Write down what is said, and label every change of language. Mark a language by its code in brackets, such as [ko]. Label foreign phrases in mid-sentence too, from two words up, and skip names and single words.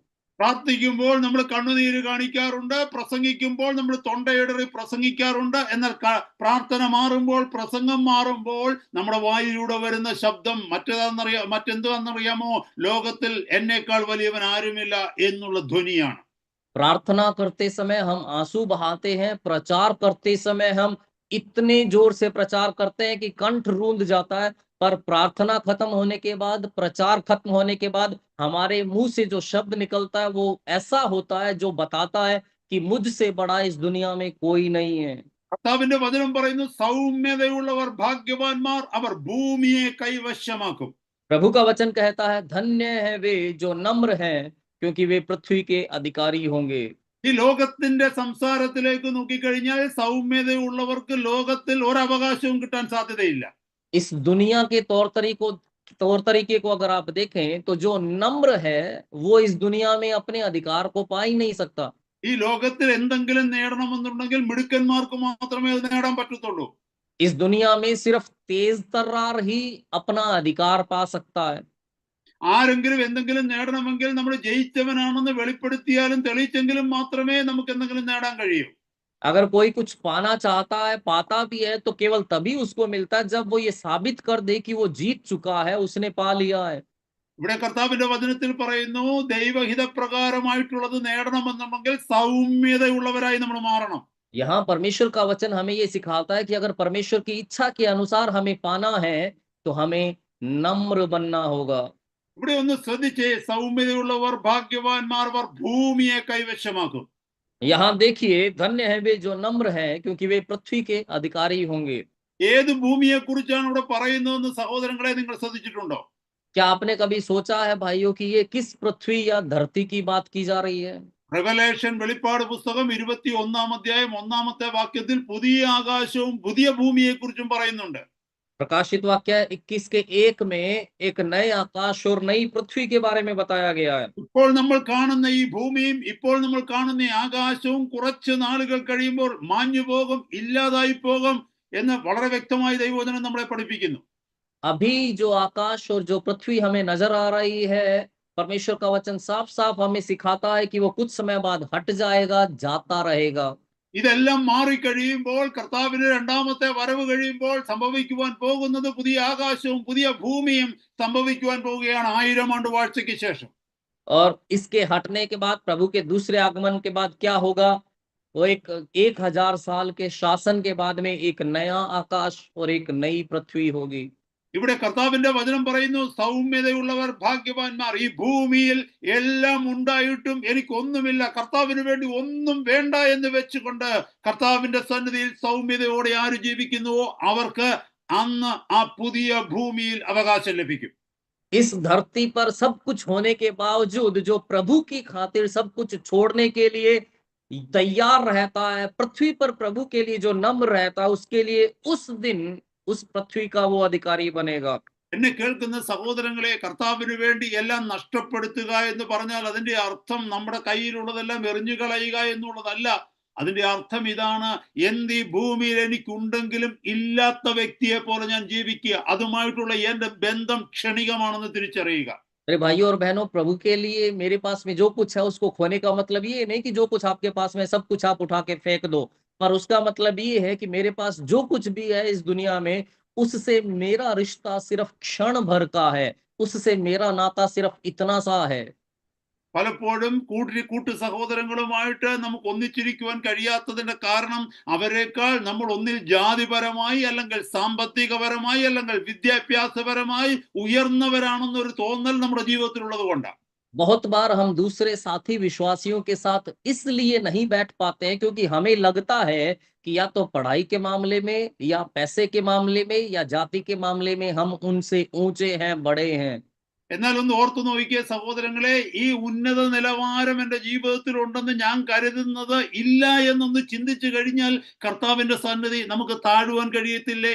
[ml] പ്രാർത്ഥിക്കുമ്പോൾ നമ്മൾ കണ്ണുനീര് കാണിക്കാറുണ്ട്, പ്രസംഗിക്കുമ്പോൾ നമ്മൾ തൊണ്ടയിടറി പ്രസംഗിക്കാറുണ്ട്. എന്നാൽ പ്രാർത്ഥന മാറുമ്പോൾ, പ്രസംഗം മാറുമ്പോൾ നമ്മുടെ വായിലൂടെ വരുന്ന ശബ്ദം മറ്റെന്താണെന്നറിയാമോ? ലോകത്തിൽ എന്നേക്കാൾ വലിയവൻ ആരുമില്ല എന്നുള്ള ധ്വനിയാണ്. [hi] प्रार्थना करते समय हम आंसू बहाते हैं, प्रचार करते समय हम इतने जोर से प्रचार करते हैं कि कंठ रूंध जाता है, पर प्रार्थना खत्म होने के बाद, प्रचार खत्म होने के बाद हमारे मुंह से जो शब्द निकलता है वो ऐसा होता है जो बताता है कि मुझसे बड़ा इस दुनिया में कोई नहीं है। [ml] കർത്താവിന്റെ വചനം പറയുന്നു, സൗമ്യതയുള്ളവർ ഭാഗ്യവാന്മാർ, അവർ ഭൂമിയെ കൈവശമാക്കും. [hi] प्रभु का वचन कहता है, धन्य है वे जो नम्र हैं, क्योंकि वे पृथ्वी के अधिकारी होंगे। [ml] ഈ ലോകത്തിന്റെ സംസാരത്തിലേക്ക് നോക്കിക്കഴിഞ്ഞാൽ സൗമ്യതയുള്ളവർക്ക് ലോകത്തിൽ ഒരവകാശവും കിട്ടാൻ സാധ്യതയില്ല. [hi] इस दुनिया के तौर तरीके को अगर आप देखें तो जो नम्र है वो इस दुनिया में अपने अधिकार को पा ही नहीं सकता। [ml] ഈ ലോകത്തിൽ എന്തെങ്കിലും നേടണമെന്നുണ്ടെങ്കിൽ മിടുക്കന്മാർക്ക് മാത്രമേ അത് നേടാൻ പറ്റത്തുള്ളൂ. [hi] इस दुनिया में सिर्फ तेज तर्रार ही अपना अधिकार पा सकता है। [ml] ആരെങ്കിലും എന്തെങ്കിലും നേടണമെങ്കിൽ നമ്മൾ ജയിച്ചവനാണെന്ന് വെളിപ്പെടുത്തിയാലും തെളിയിച്ചെങ്കിലും മാത്രമേ നമുക്ക് എന്തെങ്കിലും നേടാൻ കഴിയൂ. [hi] अगर कोई कुछ पाना चाहता है, पाता भी है, तो केवल तभी उसको मिलता है जब वो ये साबित कर दे कि वो जीत चुका है, उसने पा लिया है। [ml] ഇവിടെ കർത്താവിന്റെ വചനത്തിൽ പറയുന്നു, ദൈവഹിതപ്രകാരമായിട്ടുള്ളത് നേടണമെന്നുണ്ടെങ്കിൽ സൗമ്യതയുള്ളവരായി നമ്മൾ മാറണം. [hi] यहाँ परमेश्वर का वचन हमें ये सिखाता है कि अगर परमेश्वर की इच्छा के अनुसार हमें पाना है तो हमें नम्र बनना होगा। [ml] ഇവിടെ ഒന്ന് ശ്രദ്ധിച്ചേ, സൗമ്യതയുള്ളവർ ഭാഗ്യവാന്മാർ, അവർ ഭൂമിയെ കൈവശമാക്കും. [hi] यहाँ देखिए, धन्य है वे जो नम्र हैं, क्योंकि वे पृथ्वी के अधिकारी होंगे। [ml] ഏത് ഭൂമിയെ കുറിച്ചാണ് ഇവിടെ പറയുന്നതെന്ന് സഹോദരങ്ങളെ നിങ്ങൾ ശ്രദ്ധിച്ചിട്ടുണ്ടോ? [hi] क्या आपने कभी सोचा है भाइयों कि ये किस पृथ्वी या धरती की बात की जा रही है? [ml] റെവലേഷൻ വെളിപ്പാട് പുസ്തകം 21 അധ്യായം 1 വാക്യത്തിൽ പുതിയ ആകാശവും പുതിയ ഭൂമിയെ കുറിച്ചും പറയുന്നുണ്ട്. [hi] प्रकाशित वाक्य 21 के 1 में एक नए आकाश और नई पृथ्वी के बारे में बताया गया है। [ml] ഇപ്പോൾ നമ്മൾ കാണുന്ന ഈ ഭൂമിയും ഇപ്പോൾ നമ്മൾ കാണുന്ന ഈ ആകാശവും കുറച്ച് നാളുകൾ കഴിയുമ്പോൾ മാഞ്ഞു പോകും, ഇല്ലാതായി പോകും എന്ന് വളരെ വ്യക്തമായി ദൈവവചനം നമ്മളെ പഠിപ്പിക്കുന്നു. [hi] अभी जो आकाश और जो पृथ्वी हमें नजर आ रही है, परमेश्वर का वचन साफ साफ हमें सिखाता है कि वो कुछ समय बाद हट जाएगा, जाता रहेगा। [ml] ഇതെല്ലാം മാറിക്കഴിയുമ്പോൾ, കർത്താവിന്റെ രണ്ടാമത്തെ വരവ് കഴിയുമ്പോൾ സംഭവിക്കുവാൻ പോകുന്നത് പുതിയ ആകാശവും പുതിയ ഭൂമിയും സംഭവിക്കുവാൻ പോവുകയാണ് 1000 ആണ്ട് വാഴ്ചയ്ക്ക് ശേഷം. [hi] और इसके हटने के बाद, प्रभु के दूसरे आगमन के बाद क्या होगा? वो 1000 साल के शासन के बाद में एक नया आकाश और एक नई पृथ्वी होगी। [ml] ഇവിടെ കർത്താവിന്റെ വചനം പറയുന്നു, സൗമ്യതയുള്ളവർ ഭാഗ്യവാന്മാർ. ഈ ഭൂമിയിൽ എല്ലാം ഉണ്ടായിട്ടും എനിക്കൊന്നുമില്ല, കർത്താവിന് വേണ്ടി ഒന്നും വേണ്ട എന്ന് വെച്ചുകൊണ്ട് കർത്താവിന്റെ സന്നിധിയിൽ സൗമ്യതയോടെ ആര് ജീവിക്കുന്നുവോ അവർക്ക് അന്ന് ആ പുതിയ ഭൂമിയിൽ അവകാശം ലഭിക്കും. [hi] इस धरती पर सब कुछ होने के बावजूद जो प्रभु की खातिर सब कुछ छोड़ने के लिए तैयार रहता है, पृथ्वी पर प्रभु के लिए जो नम्र रहता है, उसके लिए उस दिन उस पृथ्वी का वो अधिकारी बनेगा. [ml] എന്നെ കേൾക്കുന്ന സഹോദരങ്ങളെ, കർത്താവിന് വേണ്ടി എല്ലാം നഷ്ടപ്പെടുത്തുക എന്ന് പറഞ്ഞാൽ അതിന്റെ അർത്ഥം നമ്മുടെ കയ്യിലുള്ളതെല്ലാം എറിഞ്ഞു കളയുക എന്നുള്ളതല്ല. അതിന്റെ അർത്ഥം ഇതാണ്: എന്ത് ഈ ഭൂമിയിൽ എനിക്കുണ്ടെങ്കിലും ഇല്ലാത്ത വ്യക്തിയെ പോലെ ഞാൻ ജീവിക്കുക, അതുമായിട്ടുള്ള എന്റെ ബന്ധം ക്ഷണികമാണെന്ന് തിരിച്ചറിയുക. [hi] अरे भाइयों और बहनों, प्रभु के लिए मेरे पास में जो कुछ है उसको खोने का मतलब ये नहीं कि जो कुछ आपके पास में सब कुछ आप उठा के फेंक दो, पर उसका मतलब ये है कि मेरे पास जो कुछ भी है इस दुनिया में, उससे मेरा रिश्ता सिर्फ क्षण भर का है, उससे मेरा नाता सिर्फ इतना सा है. [ml] പലപ്പോഴും കൂട്ടു സഹോദരങ്ങളുമായിട്ട് നമുക്ക് ഒന്നിച്ചിരിക്കുവാൻ കഴിയാത്തതിന്റെ കാരണം അവരെക്കാൾ നമ്മൾ ഒന്നിൽ ജാതിപരമായി, അല്ലെങ്കിൽ സാമ്പത്തികപരമായി, അല്ലെങ്കിൽ വിദ്യാഭ്യാസപരമായി ഉയർന്നവരാണെന്നൊരു തോന്നൽ നമ്മുടെ ജീവിതത്തിലുള്ളത് കൊണ്ടാണ്. [hi] बहुत बार हम दूसरे साथी विश्वासियों के साथ इसलिए नहीं बैठ पाते हैं क्योंकि हमें लगता है कि या तो पढ़ाई के मामले में, या पैसे के मामले में, या जाति के मामले में हम उनसे ऊंचे हैं, बड़े हैं. [ml] എന്നാൽ ഒന്ന് ഓർത്തു നോക്കിയ സഹോദരങ്ങളെ, ഈ ഉന്നത നിലവാരം എന്റെ ജീവിതത്തിൽ ഉണ്ടെന്ന് ഞാൻ കരുതുന്നത് ഇല്ല എന്നൊന്ന് ചിന്തിച്ചു കഴിഞ്ഞാൽ കർത്താവിന്റെ സന്നിധി നമുക്ക് താഴുവാൻ കഴിയത്തില്ലേ?